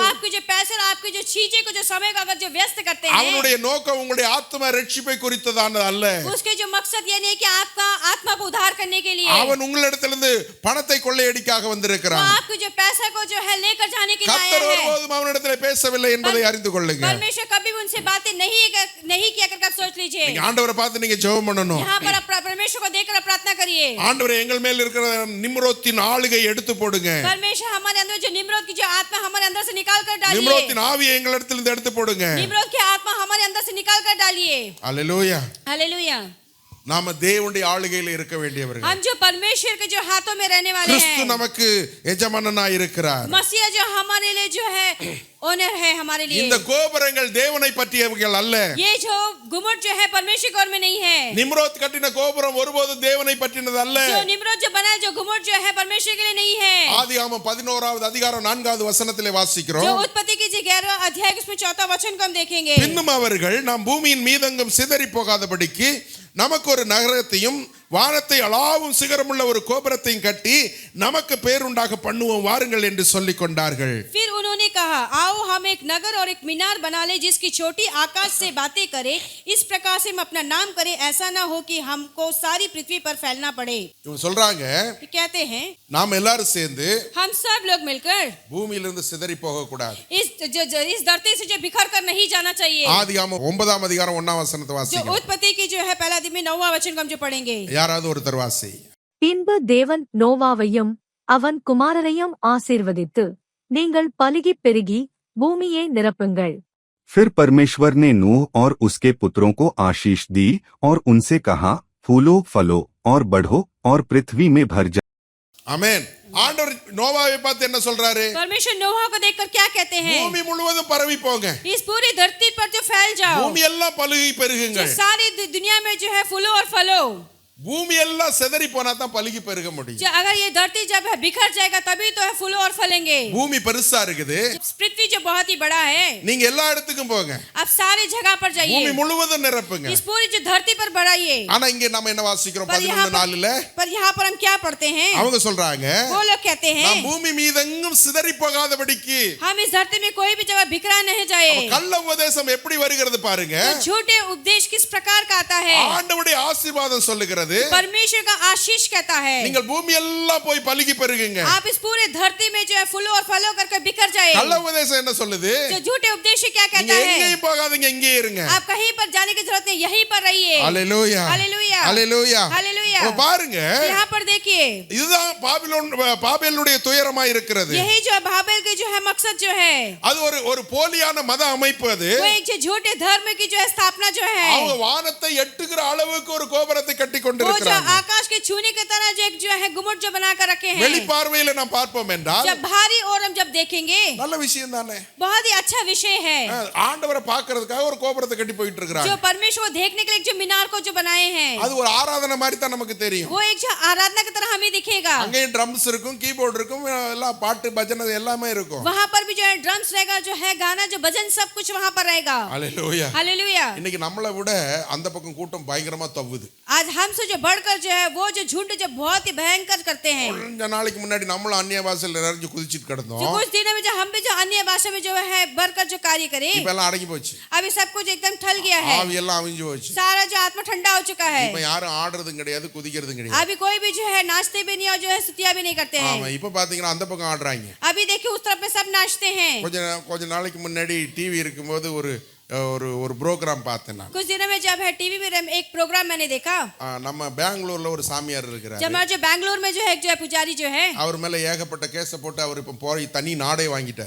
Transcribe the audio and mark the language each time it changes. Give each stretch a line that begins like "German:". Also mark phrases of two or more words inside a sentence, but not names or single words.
Hindi: आपके जो पैसे और आपकी जो चीजें को जो समय को अगर जो व्यस्त करते हैं,
Tamil: அவனுடைய நோக்கம் உங்களுடைய ஆத்ம ரட்சிப்பை குறித்ததானது அல்ல.
Hindi: उसके जो मकसद ये नहीं कि आत्मा को उद्धार करने के लिए,
Tamil: அவன் உங்களிடத்திலிருந்து பணத்தை கொள்ளையடிக்காக
Hindi: वो
Tamil: வந்திருக்கிறான்.
Hindi: आपके जो पैसा को जो है लेकर जाने के लिए आया
Tamil: கர்த்தர்
Hindi: है।
Tamil: ஒருபோதும் அவனிடத்துல பேசவில்லை என்பதை அறிந்து கொள்ளுங்க.
Hindi: परमेश्वर कभी भी उनसे बातें नहीं किया करके आप सोच लीजिए।
Tamil: நீங்க ஆண்டவரை பார்த்து நீங்க ஜெபம் பண்ணணும்.
Hindi: यहाँ पर आप परमेश्वर को देखकर आप प्रार्थना करिए,
Tamil: ஆண்டவரே எங்கள் மேல் இருக்கிற நிம்ரோத்தின் ஆளுகை எடுத்து போடுங்க.
Hindi: परमेश्वर हमारे अंदर जो निम्रोद की जो आत्मा हमारे अंदर से निकाल कर डालिए,
Tamil: நிம்ரோத்தின் ஆவியை எங்களிடத்திலிருந்து எடுத்து போடுங்க.
Hindi: निम्रोद की आत्मा हमारे अंदर से निकाल कर डालिए।
Tamil: அல்லேலூயா.
Hindi: हालेलुया।
Tamil: நாம தேவனுடைய ஆளுகையில் இருக்க வேண்டியவர்கள்.
Hindi: हम जो परमेश्वर के जो हाथों में रहने वाले
Tamil: கிறிஸ்து
Hindi: हैं,
Tamil: நமக்கு எஜமானனாய் இருக்கிறார்.
Hindi: मसीहा जो हमारे लिए जो है ओनर है हमारे लिए।
Tamil: இந்த கோபுரங்கள் தேவனை பற்றியவைகள் அல்ல.
Hindi: ये जो गुम्मट जो है परमेश्वर की ओर में नहीं है।
Tamil: நிம்ரோத் கட்டின கோபுரம் ஒருபோதும் தேவனை பற்றினது அல்ல.
Hindi: जो निम्रोद जो बना है जो गुम्मट जो है परमेश्वर के लिए नहीं है।
Tamil: ஆதியாகமம் 11வது அதிகாரம் 4வது வசனத்திலே
Hindi: जो
Tamil: வாசிக்கிறோம்.
Hindi: उत्पत्ति की 11वां अध्याय उसमें 4वां वचन को हम देखेंगे।
Tamil: பின்னும் அவர்கள் நாம் பூமியின் மீதெங்கும் சிதறி போகாதபடிக்கு நமக்கு ஒரு நகரத்தையும் வானத்தை அளாவும் சிகரமுள்ள ஒரு கோபுரத்தையும் கட்டி நமக்கு பேருண்டாக பண்ணுவோம் வாருங்கள் என்று சொல்லிக் கொண்டார்கள்.
Hindi: फिर उन्होंने कहा, आओ हम एक नगर और एक मीनार बना ले जिसकी चोटी आकाश से बातें करे, इस प्रकार से हम अपना नाम करें, ऐसा ना हो कि हमको सारी पृथ्वी पर फैलना पड़े।
Tamil: இவங்க சொல்றாங்க,
Hindi: ये कहते हैं
Tamil: நாம் எல்லாரும் சேர்ந்து
Hindi: हम सब लोग मिलकर
Tamil: பூமியிலிருந்து சிதறி போக கூடாது.
Hindi: इस धरती से जो बिखर कर नहीं जाना चाहिए।
Tamil: ஆதியாகமம் 9ஆம் அதிகாரம் 1ஆம் வசனத்தை
Hindi: जो
Tamil: வாசிக்கிறோம்.
Hindi: उत्पत्ति की जो है पहला दिन में 9वां वचन को हम जो पढ़ेंगे।
Tamil: யாராவது ஒருத்தர் வாசி. பின்பு தேவன் நோவாவையும் அவன் குமாரரையும் ஆசீர்வதித்து, நீங்கள் பலுகிப் பெருகி பூமியை நிரப்புங்கள்.
Hindi: फिर परमेश्वर ने नूह और उसके पुत्रों को आशीष दी और उनसे कहा, फूलो फलो और बढ़ो और पृथ्वी में भर जाओ।
Tamil: ஆமென். ஆண்டவர் நோவாவை பார்த்து என்ன சொல்றாரு?
Hindi: परमेश्वर नोहा को देखकर क्या कहते हैं?
Tamil: பூமி முழுவதும் பரவி போங்க.
Hindi: इस पूरी धरती पर जो फैल जाओ,
Tamil: பூமி எல்லாம் பலுகி பெருகுங்க.
Hindi: जो सारी दुनिया में जो है फूलो और फलो।
Tamil: பூமி எல்லாம் சிதறி போனா தான் பலுகி பெருக முடியும்.
Hindi: जो अगर ये धरती जब है बिखर जाएगा तभी तो है फूलो और फलेंगे।
Tamil: பூமி பெருசா இருக்குது.
Hindi: पृथ्वी जो बहुत ही बड़ा है,
Tamil: நீங்க எல்லா இடத்துக்கும் போங்க.
Hindi: आप सारी जगह पर
Tamil: பூமி
Hindi: जाइए,
Tamil: முழுவதும் நிரப்புங்க.
Hindi: इस पूरी जो धरती पर बढ़ाइए।
Tamil: ஆனா இங்க நாம என்ன வாசிக்கிறோம்?
Hindi: पर यहाँ
Tamil: 11:4ல
Hindi: पर हम क्या पढ़ते हैं?
Tamil: அவங்க சொல்றாங்க,
Hindi: वो लोग कहते हैं
Tamil: நாம் பூமி மீதெங்கும் சிதறி போகாதபடிக்கு.
Hindi: हम इस धरती में कोई भी जगह बिखरा नहीं जाए।
Tamil: கள்ள உபதேசம் எப்படி வருகிறது பாருங்க.
Hindi: तो झूठे उपदेश किस प्रकार का आता है?
Tamil: ஆண்டவருடைய ஆசீர்வாதம் சொல்லுகிறது,
Hindi: परमेश्वर का आशीष कहता है,
Tamil: நீங்கள் பூமி எல்லாம் போய் பலுகி பெருகுங்க.
Hindi: आप इस पूरे धरती में जो है फूलों और फलों करके बिखर जाए।
Tamil: கள்ள உபதேசம் என்ன சொல்லுது?
Hindi: जो झूठे उपदेश क्या
Tamil: நீங்க
Hindi: कहता है?
Tamil: எங்கேயும் போகாதீங்க, இங்கே இருங்க.
Hindi: आप कहीं पर जाने की जरूरत नहीं, यहीं पर रहिए।
Tamil: அல்லேலூயா.
Hindi: हालेलुया।
Tamil: அல்லேலூயா.
Hindi: हालेलुया।
Tamil: அப்ப பாருங்க,
Hindi: यहाँ पर देखिए,
Tamil: இதுதான் பாபேலுடைய துயரமாய் இருக்கிறது.
Hindi: यही जो बाबेल के जो है मकसद जो है,
Tamil: அது ஒரு போலியான மத அமைப்பு. அது
Hindi: वो एक जो झूठे धर्म की जो है स्थापना जो है,
Tamil: அவங்க வானத்தை எட்டுகிற அளவுக்கு ஒரு கோபுரத்தை கட்டி
Hindi: वो जो
Tamil: கொண்டிருக்கிறாங்க.
Hindi: आकाश के छूने की तरह जो एक जो है गुम्मट जो बना कर रखे हैं।
Tamil: வெளிப்பார்வையில நாம் பார்ப்போம் என்றால்
Hindi: जब बाहरी ओर हम जब देखेंगे,
Tamil: நல்ல விஷயம் தானே.
Hindi: बहुत ही अच्छा विषय है।
Tamil: ஆண்டவரை பார்க்கிறதுக்காக ஒரு கோபுரத்தை கட்டி போயிட்டு
Hindi: जो
Tamil: இருக்காங்க.
Hindi: परमेश्वर को देखने के लिए जो मीनार को जो बनाए हैं,
Tamil: அது ஒரு ஆராதனை மாதிரி தான் நமக்கு தெரியும்.
Hindi: वो एक जो आराधना की तरह हमें दिखेगा।
Tamil: அங்கேயும் ட்ரம்ஸ் இருக்கும், கீபோர்டு இருக்கும், எல்லாம் பாட்டு பஜனை எல்லாமே இருக்கும்.
Hindi: वहाँ पर भी जो है ड्रम्स रहेगा, जो है गाना जो भजन सब कुछ वहाँ पर रहेगा।
Tamil: அல்லேலூயா.
Hindi: हालेलुया।
Tamil: இன்னைக்கு நம்மளை விட அந்த பக்கம் கூட்டம் பயங்கரமா தவ்வுது.
Hindi: आज हमसे जो बढ़कर जो है वो जो झुंड जो बहुत ही भयंकर करते हैं।
Tamil: கொஞ்ச நாளைக்கு முன்னாடி நம்மளும் அந்நிய பாஷையில நிறைஞ்சு குதிச்சிட்டு
Hindi: जो
Tamil: கிடந்தோம்.
Hindi: कुछ दिनों में जो हम भी जो अन्य भाषा में जो है बढ़कर जो कार्य करें,
Tamil: இப்ப எல்லாம் அடங்கி போச்சு,
Hindi: अभी सब कुछ एकदम ठल गया है,
Tamil: ஆவி எல்லாம் அவிஞ்சு போச்சு.
Hindi: सारा जो आत्मा ठंडा हो चुका है.
Tamil: இப்ப யாரும் ஆடுறதும் கிடையாது, குதிக்கிறதும் கிடையாது.
Hindi: अभी कोई भी जो है नाचते भी नहीं और जो है स्तुतियां भी नहीं करते हैं.
Tamil: ஆமா, இப்ப பாத்தீங்கன்னா அந்த பக்கம் ஆடுறாங்க.
Hindi: अभी देखिए उस तरफ में सब नाचते हैं.
Tamil: கொஞ்ச நாளைக்கு முன்னாடி டிவி இருக்கும்போது ஒரு ப்ரோக்ராம் பார்த்தேன் நான்.
Hindi: कुछ दिनों में जब है टीवी में एक प्रोग्राम मैंने देखा.
Tamil: நம்ம பெங்களூர்ல ஒரு சாமியார் இருக்கிறார்.
Hindi: जब हमारे जो बेंगलुरु में जो है पुजारी जो है,
Tamil: அவர் மேல ஏகப்பட்ட கேஸ போட்டு அவர் இப்ப போய் தனி நாடே வாங்கிட்டார்.